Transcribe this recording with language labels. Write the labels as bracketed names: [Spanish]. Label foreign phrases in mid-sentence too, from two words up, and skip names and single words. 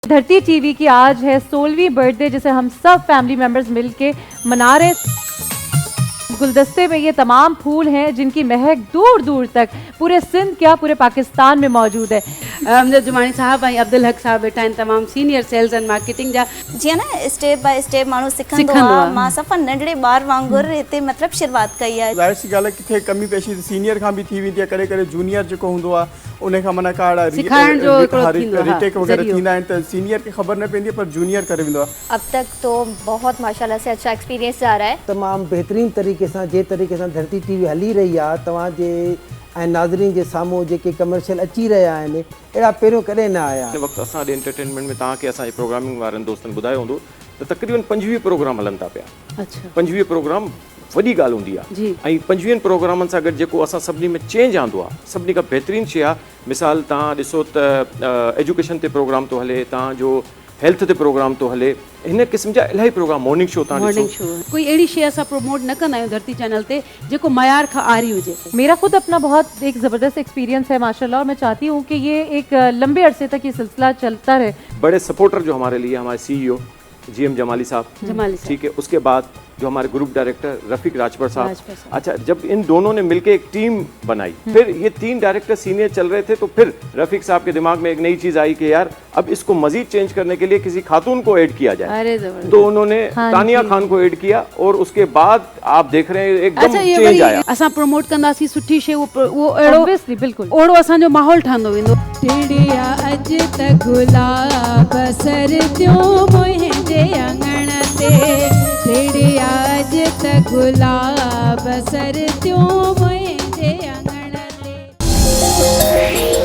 [Urdu] دھرتی ٹی وی کی آج ہے 16ویں برتھ ڈے، جسے ہم سب [English] family members [Urdu] مل کے منا رہے. گلدستے میں یہ تمام پھول ہیں جن کی مہک دور دور تک پورے سندھ کیا پورے پاکستان میں موجود ہے. [Sindhi] अमजद जुमानी साहब ऐं अब्दुल हक साहब वेठा आहिनि तमामु [English] senior sales and marketing [Sindhi] जा। जी ना [English] step by step [Sindhi] माण्हू सिखंदो आहे। मां सफ़ा नंढड़े ॿार वांगुरु हिते मतिलबु शुरूआत कई आहे। ज़ाहिर सी ॻाल्हि आहे किथे कमी पेशी सीनियर खां बि थी वेंदी आहे, करे करे जूनियर जेको हूंदो आहे उन खां माना का सिखाइण जो हिकिड़ो थींदो आहे, रिटेक वग़ैरह ज़रियो। थींदा आहिनि त सीनियर खे ख़बर न पवंदी आहे पर जूनियर करे वेंदो आहे। [Urdu] اب تک تو بہت ماشاءاللہ سے اچھا ایکسپیرینس جا رہا ہے. [Sindhi] तमाम बेहतरीन तरीके से जे तरीके से धरती टीवी हली रही है तवाजे ऐं नाज़रीन जे साम्हूं जेके कमर्शियल अची रहिया आहिनि अहिड़ा पहिरियों कॾहिं न आया। हिन वक़्तु असां ॾे एंटरटेनमेंट में तव्हांखे असांजे प्रोग्रामिंग वारनि दोस्तनि ॿुधायो हूंदो त तक़रीबन 25 प्रोग्राम हलनि था पिया। [Urdu] اچھا [Sindhi] 25 प्रोग्राम वॾी ॻाल्हि हूंदी जी। आहे ऐं 25 प्रोग्रामनि सां गॾु जेको असां सभिनी में चेंज आंदो आहे सभिनी खां बहितरीनु शइ आहे। मिसाल तव्हां ॾिसो त एजुकेशन ते प्रोग्राम थो हले, तव्हांजो हेल्थ ते प्रोग्राम थो हले, हिन क़िस्म जा इलाही प्रोग्राम [English] morning show [Sindhi] तव्हां मॉर्निंग ॾिसो। शो कोई अहिड़ी शइ असां प्रमोट न कंदा आहियूं धरती चैनल ते जेको मयार खां आरी हुजे। [Urdu] میرا خود اپنا بہت ایک زبردست ایکسپیرینس ہے ماشاءاللہ، اور میں چاہتی ہوں کہ یہ ایک لمبے عرصے تک یہ سلسلہ چلتا رہے. بڑے سپورٹر جو ہمارے لیے ہمارے CEO GM جمالی صاحب, جمالی صاحب. ٹھیک ہے. اس کے بعد جو ہمارے [English] group director [Urdu] رفیق راجپر صاحب. راجپر صاحب. اچھا، جب ان دونوں نے مل کے ایک ٹیم بنائی، پھر یہ 3 [English] director senior [Urdu] چل رہے تھے، تو پھر رفیق صاحب کے دماغ میں ایک نئی چیز آئی کہ یار اب اس کو مزید چینج کرنے کے لیے کسی خاتون کو ایڈ کیا جائے. ارے زبردست. تو انہوں نے تانیہ خان کو ایڈ کیا اور اس کے بعد آپ دیکھ رہے ہیں ایکدم اچھا یہ چینج [Sindhi] वरी [Urdu] آیا. [Sindhi] असां प्रमोट कंदासीं सुठी शइ वो अहिड़ो Obviously, बिल्कुल। ओड़ो असांजो माहौल ठहंदो वेंदो। टिड़िया अॼु त गुलाब सर थियो मुंहिंजे अंगण ते, टिड़िया अॼु त गुलाब सर थियो मुंहिंजे अंगण ते।